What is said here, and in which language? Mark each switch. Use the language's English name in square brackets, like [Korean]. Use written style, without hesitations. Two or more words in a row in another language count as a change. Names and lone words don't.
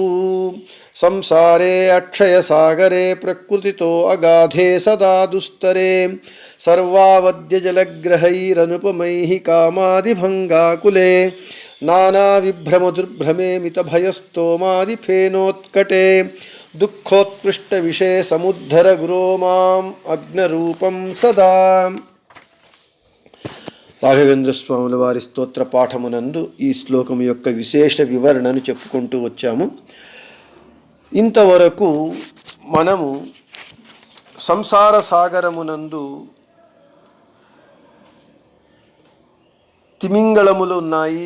[Sanskrit] संसारे अक्षयसागरे प्रकृतितो अगाधे सदा दुस्तरे सर्वावद्यजलग्रहैरनुपमैः कामादिभङ्गाकुले नानाविभ्रमदुर्भ्रमे मितभयस्तोमादिफेनोत्कटे दुःखोत्पृष्टविषे समुद्धर गुरो माम् अग्नरूपं सदा। [Telugu] రాఘవేంద్ర స్వాముల వారి స్తోత్ర పాఠమునందు ఈ శ్లోకం యొక్క విశేష వివరణను చెప్పుకుంటూ వచ్చాము. ఇంతవరకు మనము సంసార సాగరమునందు తిమింగళములు ఉన్నాయి.